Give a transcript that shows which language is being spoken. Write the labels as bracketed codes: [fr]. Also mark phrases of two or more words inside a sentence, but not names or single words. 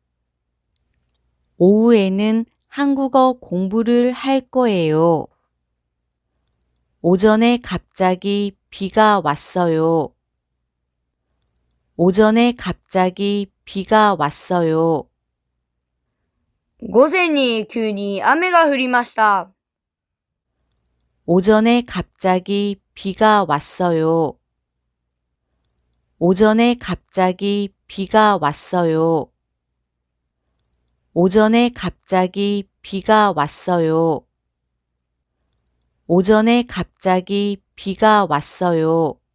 [ko] 오후에는 한국어 공부를 할 거예요. 오전에 갑자기 비가 왔어요. 오전에 갑자기 비가 왔어요. [ja] 午前に急に雨が降りました。 [ko] 오전에 갑자기 비가 왔어요. 오전에 갑자기 비가 왔어요. 오전에 갑자기 비가 왔어요. 오전에 갑자기 비가 왔어요.